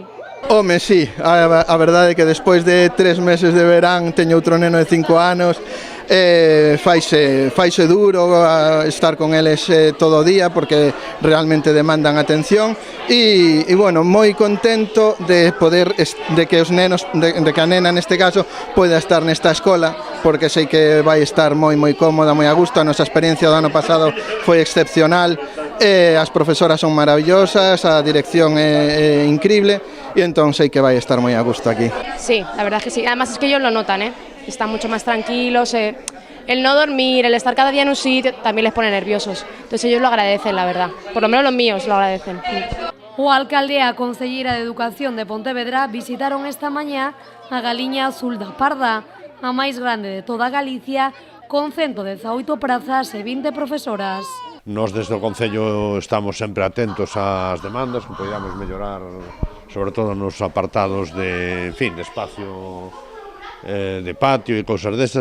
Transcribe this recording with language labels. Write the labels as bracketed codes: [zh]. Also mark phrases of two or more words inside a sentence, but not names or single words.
[gl] Home, sí, a verdade é que despois de 3 meses de verán teño outro neno de 5 anos, faise duro estar con eles todo o día porque realmente demandan atención e bueno, moi contento de poder, de que os nenos, de que a nena neste caso poida estar nesta escola porque sei que vai estar moi cómoda, moi a gusto. A nosa experiencia do ano pasado foi excepcional, as profesoras son maravillosas, a dirección é increíble e entón sei que vai estar moi a gusto aquí. [es] Sí, la verdad es que sí, además es que ellos lo notan, están mucho más tranquilos, el no dormir, el estar cada día en un sitio también les pone nerviosos, entonces ellos lo agradecen, la verdad, por lo menos los míos lo agradecen. [gl] O alcalde e a concelleira de Educación de Pontevedra visitaron esta mañá a Galiña Azul da Parda, a máis grande de toda Galicia, con 118 prazas e 20 profesoras. Nos desde o Concello estamos sempre atentos ás demandas que podamos mellorar, sobre todo nos apartados de espacio de patio e cousas destas.